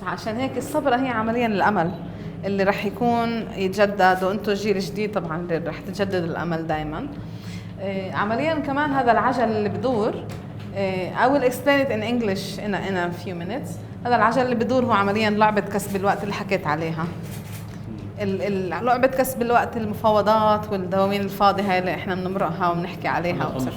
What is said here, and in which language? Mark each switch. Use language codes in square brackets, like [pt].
[ar] عشان هيك الصبرة هي عمليا الأمل اللي رح يكون يتجدد، وأنتوا جيل جديد طبعا اللي رح تجدد الأمل دايما. عمليا كمان هذا العجل اللي بدور، [en] I will explain it in English in a few minutes. [ar] هذا العجل اللي بدور هو عمليا لعبة كسب الوقت اللي حكيت عليها. لعبة كسب الوقت، المفاوضات والدواوين الفاضية هاي اللي احنا بنمرقها وبنحكي عليها.